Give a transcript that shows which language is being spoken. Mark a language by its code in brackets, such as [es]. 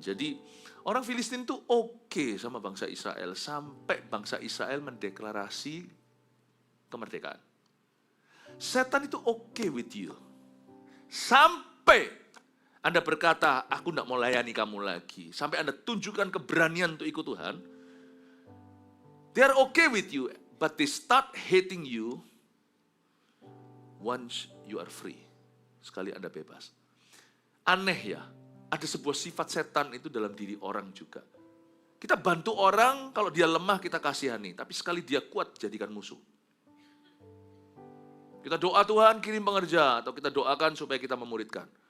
[id] Jadi orang Filistin itu oke sama bangsa Israel sampai bangsa Israel mendeklarasi kemerdekaan. Setan itu oke [en] with you. [id] Sampai Anda berkata, aku tidak mau layani kamu lagi. Sampai Anda tunjukkan keberanian untuk ikut Tuhan. [en] They are okay with you, but they start hating you once you are free. [id] Sekali Anda bebas. Aneh ya, ada sebuah sifat setan itu dalam diri orang juga. Kita bantu orang, kalau dia lemah kita kasihani. Tapi sekali dia kuat, jadikan musuh. Kita doa Tuhan kirim pengerja, atau kita doakan supaya kita memuridkan.